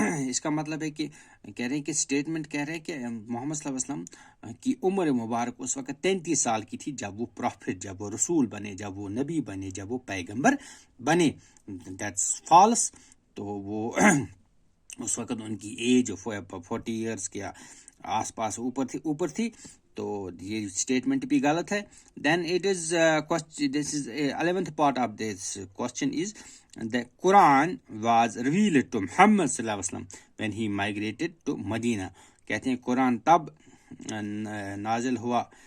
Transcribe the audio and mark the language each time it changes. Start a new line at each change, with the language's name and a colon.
Hindi: इसका मतलब है कि कह रहे हैं कि स्टेटमेंट कह रहे हैं कि मोहम्मद सल्लल्लाहु अलैहि वसल्लम की उम्र मुबारक उस वक्त 33 साल की थी जब वो प्रॉफिट, जब वो रसूल बने, जब वो नबी बने, जब वो पैगंबर बने.
English: That's false.
Hindi: तो वो उस वक्त उनकी एज 40 इयर्स के आसपास ऊपर थी. तो ये स्टेटमेंट भी गलत है.
English: Then it is this is 11th part of this question is the Quran was revealed to Muhammad sallallahu alaihi wasallam when he migrated to Medina.
Hindi: कहते हैं कुरान तब नाजिल हुआ